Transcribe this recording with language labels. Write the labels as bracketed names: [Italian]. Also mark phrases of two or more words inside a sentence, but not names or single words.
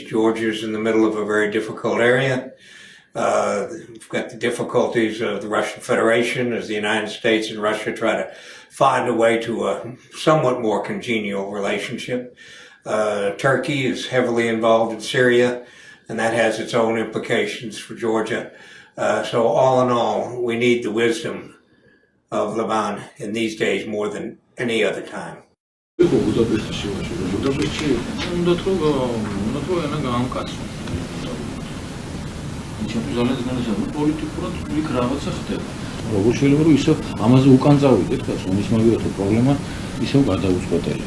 [English] Georgia's in the middle of a very difficult area. We've got the difficulties of the Russian Federation as the United States and Russia try to find a way to a somewhat more congenial relationship. Turkey is heavily involved in Syria, and that has its own implications for Georgia. So all in all, we need the wisdom of Levan in these days more than any other time. [Georgian] როგორ შეიძლება რომ ისევ ამაზე უკან წავიდეთ, ხა ომის მაგივრად პრობლემა ისევ გადაუწყვეტელია.